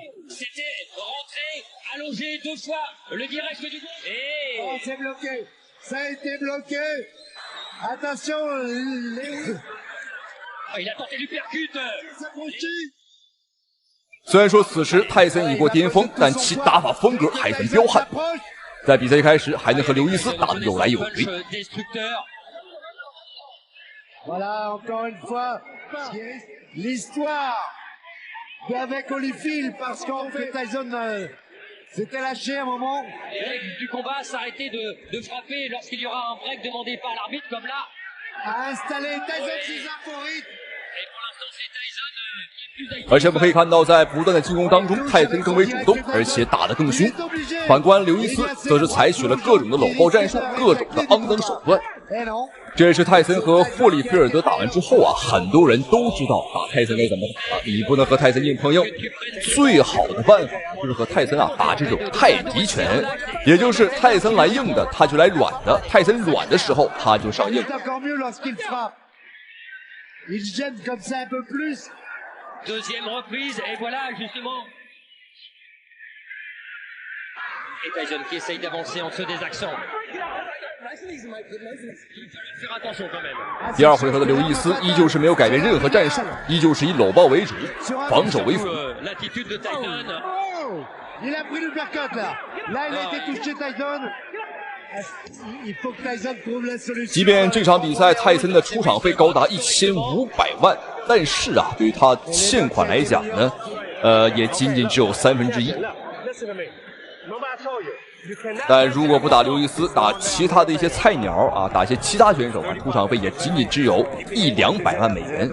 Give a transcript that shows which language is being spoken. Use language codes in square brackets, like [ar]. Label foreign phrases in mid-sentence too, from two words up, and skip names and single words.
[zh] 雖然說此時泰森已過巔峰，但其打法風格還很彪悍，在比賽一開始還能和劉易斯打得有來有回。 [fr] Voilà, encore une fois, l'histoire avec Holyfield, parce qu'en fait Tyson s'était lâché un moment. Les règles du combat s'arrêter de frapper lorsqu'il y aura un break demandé par l'arbitre, comme là. A installé Tyson ses favoris. [zh] 而且我们可以看到，在不断的进攻当中，泰森更為主動，而且打得更兇。反觀劉易斯，則是採取了各種的摟抱戰術，各種的骯髒手段。這也是泰森和霍利菲爾德打完之後啊，很多人都知道打泰森該怎麼打了。你不能和泰森硬碰硬，最好的辦法就是和泰森啊打這種泰迪拳，也就是泰森來硬的，他就來軟的；泰森軟的時候，他就上硬。 [fr] Deuxième reprise, et voilà justement. Et Tyson qui essaye d'avancer entre des accents. Faire attention quand même. [zh] 第二回合的劉易斯依舊是沒有改變任何戰術，依舊是以摟抱為主，防守為輔。 [fr] L'attitude de Tyson. Il a pris le uppercut là. Là, il a été touché Tyson. [zh] 即便這場比賽泰森的出場費高達1500萬，但是啊，對於他欠款來講呢，也僅僅只有1/3。但如果不打劉易斯，打其他的一些菜鳥啊，打一些其他選手啊，出場費也僅僅只有100-200萬美元。